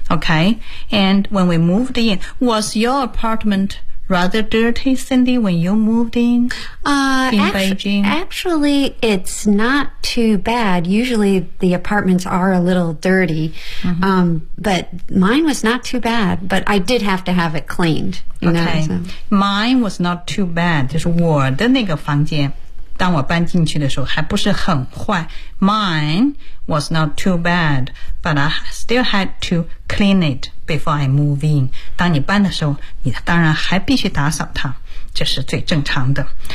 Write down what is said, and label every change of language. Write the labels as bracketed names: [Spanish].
[English] OK, and when we moved in, was your apartment rather dirty, Cindy, when you moved in Beijing? Actually, it's not too bad. Usually the apartments are a little dirty, but mine was not too bad, but I did have to have it cleaned. Okay. Mine was not too bad. [Chinese] 就是我的那个房间当我搬进去的时候还不是很坏。 [English] Mine was not too bad, but I still had to clean it before I move in. [Chinese] 当你搬的时候你当然还必须打扫它，这是最正常的。